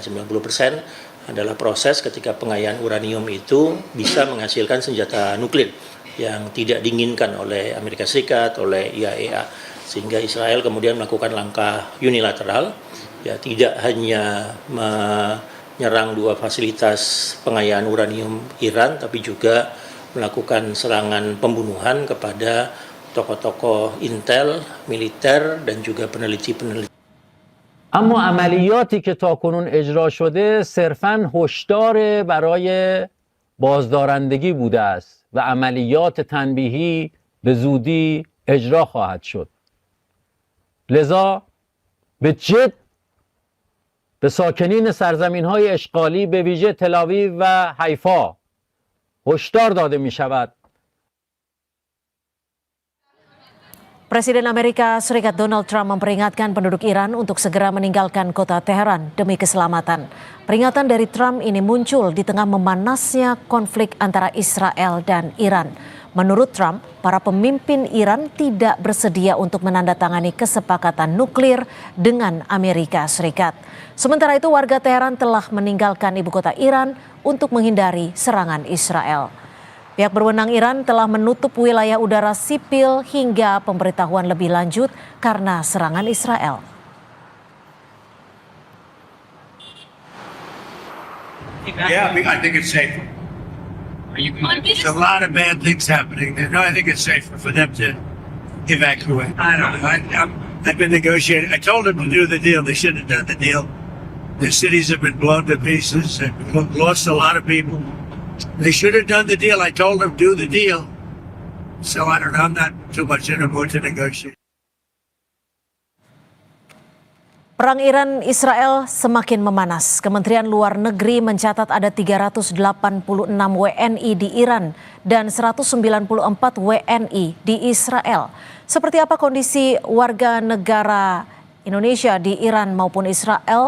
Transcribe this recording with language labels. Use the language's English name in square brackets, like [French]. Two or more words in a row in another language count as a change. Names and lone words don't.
[Indonesian] 90% adalah proses ketika pengayaan uranium itu bisa menghasilkan senjata nuklir yang tidak diinginkan oleh Amerika Serikat, oleh IAEA, sehingga Israel kemudian melakukan langkah unilateral, ya tidak hanya menyerang dua fasilitas pengayaan uranium Iran, tapi juga melakukan serangan pembunuhan kepada tokoh-tokoh intel, militer, dan juga peneliti-peneliti. [Persian] اما عملیاتی که تاکنون اجرا شده صرفاً هشدار برای بازدارندگی بوده است و عملیات تنبیهی به زودی اجرا خواهد شد. لذا به جد به ساکنین سرزمین‌های اشغالی به ویژه تل‌آویو و حیفا هشدار داده می‌شود. [Indonesian] Presiden Amerika Serikat Donald Trump memperingatkan penduduk Iran untuk segera meninggalkan kota Teheran demi keselamatan. Peringatan dari Trump ini muncul di tengah memanasnya konflik antara Israel dan Iran. Menurut Trump, para pemimpin Iran tidak bersedia untuk menandatangani kesepakatan nuklir dengan Amerika Serikat. Sementara itu, warga Teheran telah meninggalkan ibu kota Iran untuk menghindari serangan Israel. Pihak berwenang Iran telah menutup wilayah udara sipil hingga pemberitahuan lebih lanjut karena serangan Israel. [English] Yeah, I think it's safer. There's a lot of bad things happening. No, I think it's safer for them to evacuate. I don't know. I've been negotiating. I told them to do the deal. They shouldn't have done the deal. The cities have been blown to pieces and lost a lot of people. They should have done the deal. I told them do the deal. So I don't know. I'm not too much in a mood to negotiate. [Indonesian] Perang Iran-Israel semakin memanas. Kementerian Luar Negeri mencatat ada 386 WNI di Iran dan 194 WNI di Israel. Seperti apa kondisi warga negara Indonesia di Iran maupun Israel?